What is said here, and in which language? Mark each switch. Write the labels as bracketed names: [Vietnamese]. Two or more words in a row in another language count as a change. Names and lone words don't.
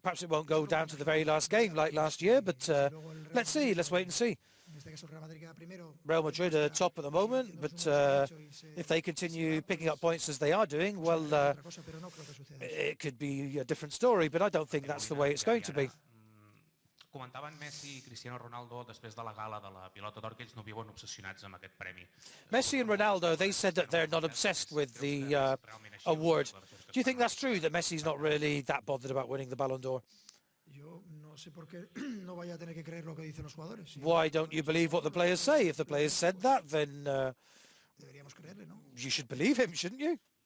[English] Perhaps it won't go down to the very last game like last year, but let's see. Let's wait and see. Real Madrid are top at the moment, but if they continue picking up points as they are doing, well, it could be a different story, but I don't think that's the way it's going to be. [Catalan] Comentaven Messi i Cristiano Ronaldo després de la gala de la Pilota d'Or que ells no viuen obsessionats amb aquest premi. [English] Messi and Ronaldo, they said that they're not obsessed with the award. Do you think that's true, that Messi's not really that bothered about winning the Ballon d'Or? Why don't you believe what the players say? If the players said that, then you should believe him, shouldn't you?